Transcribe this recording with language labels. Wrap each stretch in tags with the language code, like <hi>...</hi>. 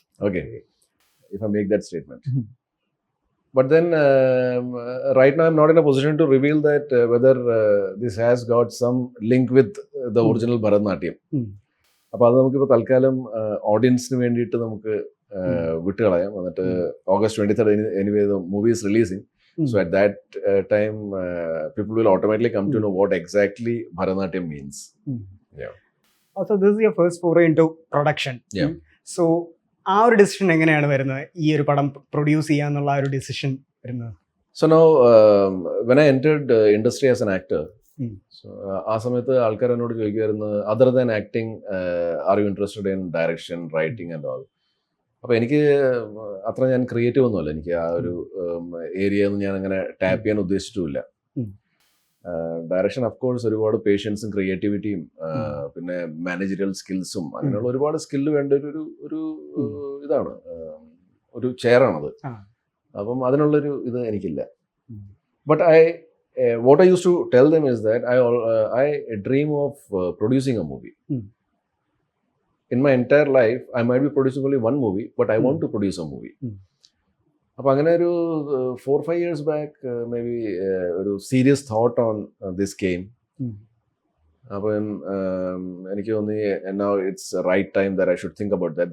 <en>Okay, if I make that statement. But then right now I'm not in a position to reveal that whether this has got some link with the original Bharatanatyam.</en> <ml>അപ്പോൾ അത് നമുക്കിപ്പോൾ തൽക്കാലം ഓഡിയൻസിന് വേണ്ടിയിട്ട് നമുക്ക് വിട്ടുകളയാം. എന്നിട്ട്</ml> <en>August 23rd anyway the movie is releasing. So at that time people will automatically come to know what exactly Bharatanatyam means. Yeah. Also, this is your first foray into production. Yeah.</en> <ml>So, ആ ഒരു decision എങ്ങനെയാണ് വരുന്നത്? ഈ ഒരു പടം produce ചെയ്യാന്നുള്ള ആ ഒരു decision വരുന്നത്?</ml> <en>So now when I entered industry as an actor, so</en> <ml>ആ സമയത്ത് ആൾക്കാർ എന്നോട് ചോദിക്കുമായിരുന്നു,</ml> <en>other than acting are you interested in direction, writing and all.</en> <ml>അപ്പോൾ എനിക്ക് അത്ര ഞാൻ ക്രിയേറ്റീവ് ഒന്നുമല്ല. എനിക്ക് ആ ഒരു ഏരിയ ഒന്നും ഞാൻ അങ്ങനെ ടാപ്പ് ചെയ്യാൻ ഉദ്ദേശിച്ചിട്ടുമില്ല. ഡയറക്ഷൻ അഫ്കോഴ്സ് ഒരുപാട് പേഷ്യൻസും ക്രിയേറ്റിവിറ്റിയും പിന്നെ മാനേജറിയൽ സ്കിൽസും അങ്ങനെയുള്ള ഒരുപാട് സ്കില്ല് വേണ്ട ഒരു ഇതാണ്, ഒരു ചെയറാണത്. അപ്പം അതിനുള്ളൊരു ഇത് എനിക്കില്ല.</ml> <en>But what I used to tell them is that I dream of producing a movie. In my entire life, I might be producing only one movie, but I want to produce a movie.</en> <ml>അപ്പോൾ അങ്ങനെ ഒരു</ml> <en>4-5 years back maybe ഒരു serious thought on this game.</en> <ml>അപ്പം എനിക്ക് തോന്നി</ml> <en>now it's right time that I should think about that.</en>